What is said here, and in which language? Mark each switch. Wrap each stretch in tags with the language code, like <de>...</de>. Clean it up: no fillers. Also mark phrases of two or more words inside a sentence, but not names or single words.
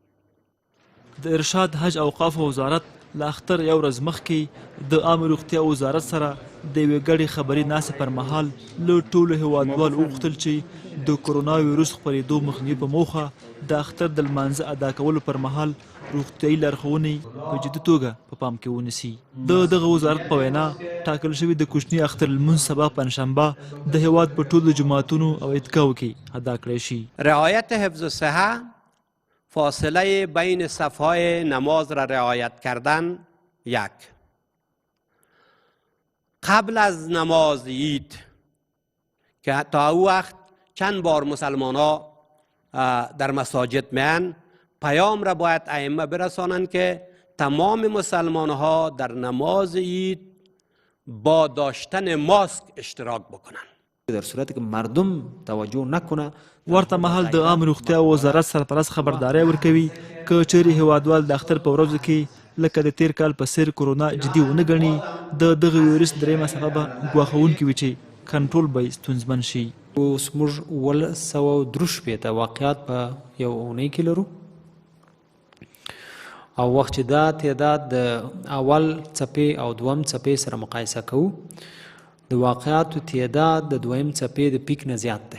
<ps>د ارشاد حج او اوقافو وزارت له اختر یو ورځ مخکې د عامې روغتیا وزارت سره د یوې ګډې خبري ناستې پر مهال له ټولو هیوادوالو وغوښتل چې د کرونا ویروس خپرېدو مخنیوي په موخه د اختر د لمانځه ادا کولو پر مهال روغتیایي لارښوونې په جدي توګه په پام کې ونیسي. د دغه وزارت په وینا ټاکل شوي د کوچني اختر لمونځ سبا پنجشنبه د هیواد په ټولو جوماتونو او عیدګاهو کې ادا کړی شي.</ps> <fa>رعایت حفظ صحه، فاصله بین صفهای نماز را رعایت کردن. 1. قبل از نماز عید که تا او وقت چند بار مسلمان ها در مساجد میان پیام را باید ائمه برسانند که تمام مسلمان ها در نماز عید با داشتن ماسک اشتراک بکنند. در صورتی که مردم توجه نکنه</fa> <ps>ورته مهال د عامه روغتیا وزارت سرپرست خبرداری ورکوي که چیرې هیوادوال د اختر په ورځو کې لکه د تیر کال په څیر کورونا جدي ونه ګڼي د دغه ویروس درېیمه څپه به ګواښونکې وي چې کنټرول به ستونزمن شي. اوس موږ 163 واقعات په یو اونۍ کې لرو او وخت چې دا تعداد د اول څپې او دویم څپې سره مقایسه کوو د واقعاتو تعداد د دویم څپې د پیک نه زیات دی.</ps>